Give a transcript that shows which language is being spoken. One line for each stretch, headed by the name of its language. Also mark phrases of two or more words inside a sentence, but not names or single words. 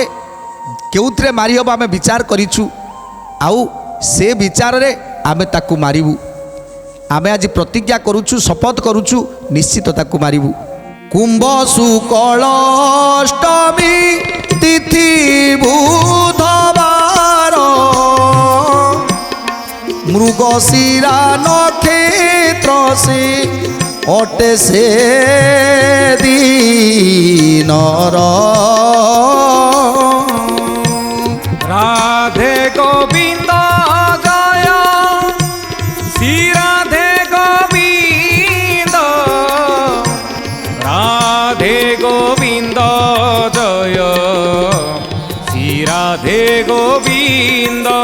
Odia: କେଉଁଥିରେ ମାରି ହେବ ଆମେ ବିଚାର କରିଛୁ ଆଉ ସେ ବିଚାରରେ ଆମେ ତାକୁ ମାରିବୁ ଆମେ ଆଜି ପ୍ରତିଜ୍ଞା କରୁଛୁ ଶପଥ କରୁଛୁ ନିଶ୍ଚିତ ତାକୁ ମାରିବୁ କୁମ୍ଭ ଶୁକ୍ଳ ଅଷ୍ଟମୀ ତିଥି ବୁଧବାର ମୃଗଶିରା ନକ୍ଷତ୍ର ସେ ଅଟେ ସେ ଦିନର
Bangla: রাধে গোবিন্দ জয় শ্রী রাধে গোবিন্দ রাধে গোবিন্দ জয় শ্রী রাধে গোবিন্দ